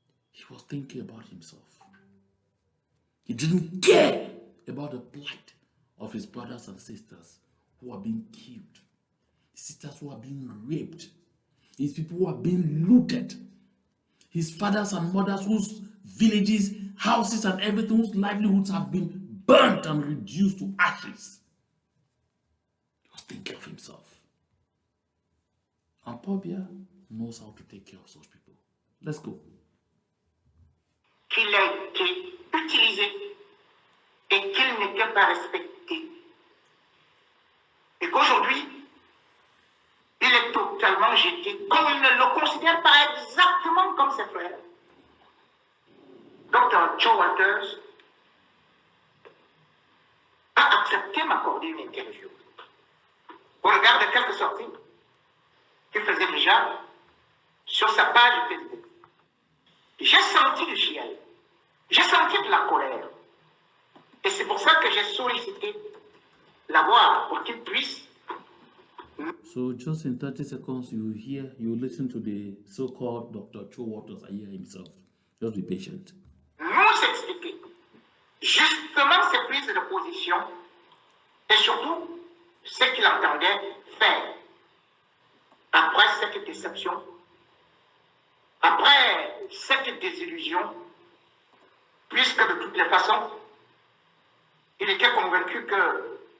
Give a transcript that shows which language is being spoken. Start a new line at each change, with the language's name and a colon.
English: He was thinking about himself. He didn't care about the plight of his brothers and sisters who are being killed, sisters who are being raped, his people who are being looted, his fathers and mothers whose villages, houses, and everything, whose livelihoods have been burnt and reduced to ashes. He was thinking of himself. And Paul Biya knows how to take care of such people. Let's go.
French: Qu'il a été utilisé et qu'il n'était pas respecté. Et qu'aujourd'hui, il est totalement jeté, comme il ne le considère pas exactement comme ses frères. Dr. Joe Walters a accepté m'accorder une interview au regard de quelques sorties qu'il faisait déjà sur sa page Facebook. J'ai senti du chiel, j'ai senti de la colère. Et c'est pour ça que j'ai sollicité la voix pour qu'il puisse.
English: So just in 30 seconds, you listen to the so-called Dr. Joe Walters Ayeah himself. Just be patient.
French: Nous expliquer justement ses prises de position et surtout ce qu'il entendait faire après cette déception, après cette désillusion, puisque de toutes les façons, il était convaincu que